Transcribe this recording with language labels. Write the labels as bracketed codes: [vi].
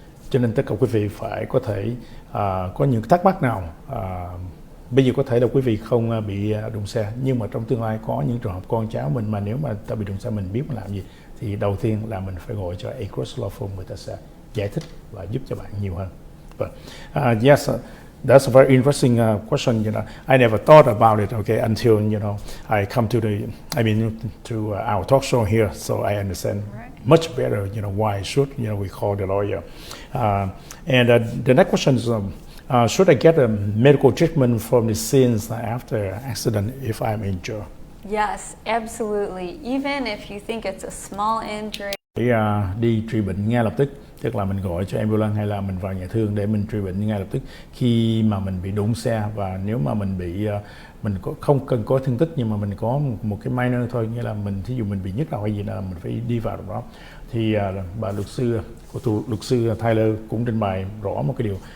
[vi] Cho nên tất cả quý vị phải có thể có những thắc mắc nào. Bây giờ có thể là quý vị không bị đụng xe, nhưng mà trong tương lai có những trường hợp con cháu mình mà nếu mà ta bị đụng xe mình biết mình làm gì, thì đầu tiên là mình phải gọi cho Across Law Firm, người ta sẽ giải thích và giúp cho bạn nhiều hơn. [en] But yes, that's a very interesting question. I never thought about it. Okay, until I come to our talk show here, so I understand much better. Why should we call the lawyer? And the next question is. Should I get a medical treatment from the scenes after accident if I'm injured? Yes, absolutely. Even if you think it's a small injury. [vi] Để đi trị bệnh ngay lập tức, tức là mình gọi cho ambulance hay là mình vào nhà thương để mình trị bệnh ngay lập tức khi mà mình bị đụng xe. Và nếu mà mình bị không cần có thương tích nhưng mà mình có một cái minor thôi, nghĩa là mình thí dụ mình bị nhức đầu hay gì là mình phải đi vào đó, thì bà luật sư Tyler cũng trình bày rõ một cái điều.